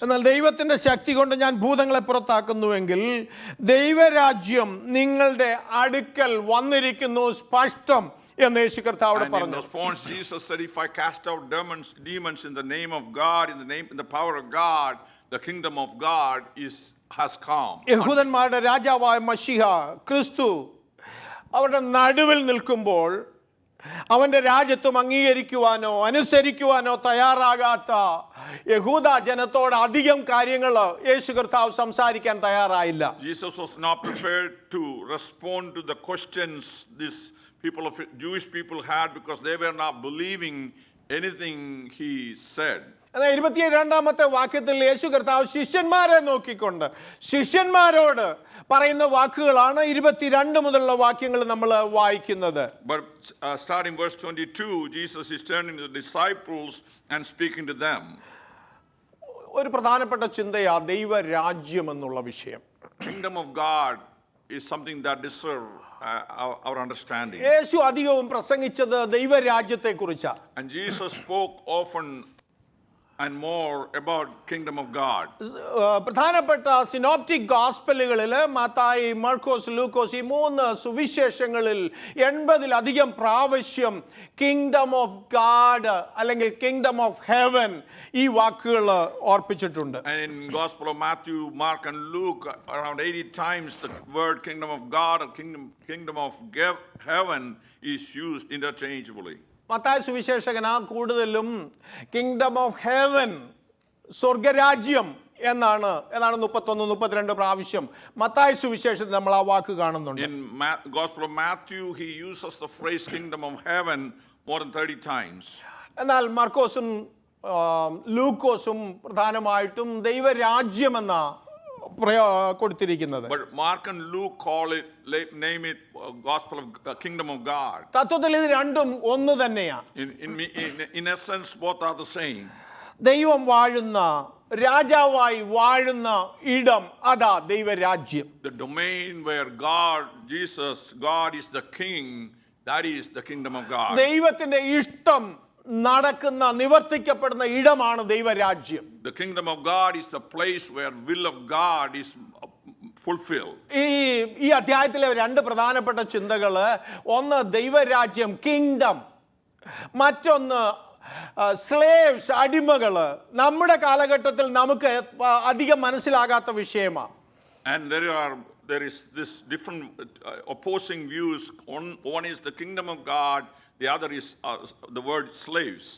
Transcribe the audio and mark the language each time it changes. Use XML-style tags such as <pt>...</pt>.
<ml>എന്നാൽ ദൈവത്തിന്റെ ശക്തി കൊണ്ട് ഞാൻ ഭൂതങ്ങളെ പുറത്താക്കുന്നുവെങ്കിൽ ദൈവരാജ്യം നിങ്ങളുടെ അടുക്കൽ വന്നിരിക്കുന്നു സ്പഷ്ടം എന്ന് യേശു കർത്താവോട്</ml> <en>And in</en> <ml>പറഞ്ഞു.</ml> <en>response, Jesus said, "If I cast out demons in the name of God, in the power of God, the kingdom of God has come."</en> <ml>യഹൂദന്മാരുടെ രാജാവായ മശിഹ ക്രിസ്തു അവരുടെ നടുവിൽ നിൽക്കുമ്പോൾ അവന്റെ രാജ്യത്വം അംഗീകരിക്കുവാനോ അനുസരിക്കുവാനോ തയ്യാറാകാത്ത യഹൂദ ജനത്തോട് അധികം കാര്യങ്ങൾ യേശു കർത്താവ് സംസാരിക്കാൻ തയ്യാറായില്ല.</ml> <en>Jesus was not prepared to respond to the questions these Jewish people had, because they were not believing anything he said.</en> <ml>എന്നാൽ 22-ാമത്തെ വാക്യത്തിൽ യേശു കർത്താവ് ശിഷ്യന്മാരെ നോക്കിക്കൊണ്ട് ശിഷ്യന്മാരോട് പറയുന്ന വാക്കുകളാണ് 22 മുതലുള്ള വാക്യങ്ങൾ നമ്മൾ വായിക്കുന്നത്.</ml> <en>But starting verse 22, Jesus is turning to the disciples and speaking to them.</en> <ml>ഒരു പ്രധാനപ്പെട്ട ചിന്തയാ ദൈവരാജ്യം എന്നുള്ള വിഷയം.</ml> <en>Kingdom of God is something that deserves our understanding.</en> <ml>യേശു അധികവും പ്രസംഗിച്ചത് ദൈവരാജ്യത്തെ കുറിച്ചാണ്.</ml> <en>And Jesus spoke often and more about kingdom of God.</en> <ml>പ്രധാനപ്പെട്ട synoptic ഗോസ്പലുകളിൽ Mathai, മർക്കോസ്, ലൂക്കോസ് ഈ 3 സുവിശേഷങ്ങളിൽ 80-ലധികം പ്രാവശ്യം കിങ്ഡം ഓഫ് ഗാഡ് അല്ലെങ്കിൽ കിങ്ഡം ഓഫ് ഹെവൻ ഈ വാക്കുകൾ ഓർപ്പിച്ചിട്ടുണ്ട്.</ml> <en>And in Gospel of Matthew, Mark and Luke, around 80 times the word kingdom of God or kingdom of heaven is used interchangeably.</en> <ml>Mathai സുവിശേഷകനാ കൂടുതലും kingdom of heaven സ്വർഗരാജ്യം എന്നാണ് 31-32 പ്രാവശ്യം മത്തായി സുവിശേഷത്തിൽ നമ്മൾ ആ വാക്ക് കാണുന്നുണ്ട്.</ml> <en>In Gospel of Matthew, he uses the phrase kingdom of heaven more than 30 times.</en> <ml>എന്നാൽ മർക്കോസും ലൂക്കോസും പ്രധാനമായിട്ടും ദൈവരാജ്യം എന്ന കൊടുത്തിരിക്കുന്നത്.</ml> <en>But Mark and Luke name it Gospel of Kingdom of God.</en> <ml>തത്വത്തിൽ ഇത് രണ്ടും ഒന്ന് തന്നെയാണ്.</ml> <en>In essence, both are the same.</en> <ml>ദൈവം വാഴുന്ന രാജാവായി വാഴുന്ന ഇടം അതാ ദൈവരാജ്യം.</ml> <en>The domain where God is the king, that is the kingdom of God.</en> <ml>ദൈവത്തിന്റെ ഇഷ്ടം നടക്കുന്ന നിവർത്തിക്കപ്പെടുന്ന ഇടമാണ് ദൈവരാജ്യം.</ml> <en>The kingdom of God is the place where will of God is fulfilled.</en> <ml>ഈ അധ്യായത്തിലെ 2 പ്രധാനപ്പെട്ട ചിന്തകൾ, ഒന്ന് ദൈവരാജ്യം കിങ്ഡം, മറ്റൊന്ന് സ്ലേവ്സ് അടിമകള്. നമ്മുടെ കാലഘട്ടത്തിൽ നമുക്ക് അധികം മനസ്സിലാകാത്ത വിഷയമാണ്.</ml> <en>And there is this different opposing views. One is the kingdom of God, the other is the word slaves.</en>